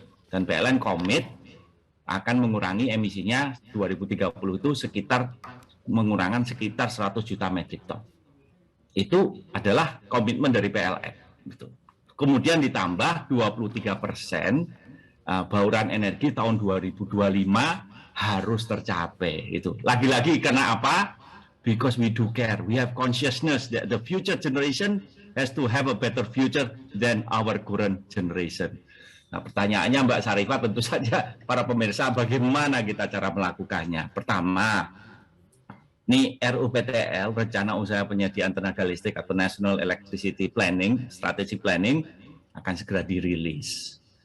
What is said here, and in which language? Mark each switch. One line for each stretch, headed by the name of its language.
Indonesian: Dan PLN komit akan mengurangi emisinya 2030 itu mengurangan sekitar 100 juta metrik ton. Itu adalah komitmen dari PLN. Betul. Kemudian ditambah 23% bauran energi tahun 2025 harus tercapai. Itu lagi-lagi karena apa?
English: Because we do care, we have consciousness that the future generation has to have a better future than our current generation.
Indonesian: Nah, pertanyaannya Mbak Sarifah, tentu saja para pemirsa, bagaimana kita cara melakukannya? Pertama, ini RUPTL, Rencana Usaha Penyediaan Tenaga Listrik atau
English: National Electricity Planning, Strategic Planning,
Indonesian: akan segera dirilis.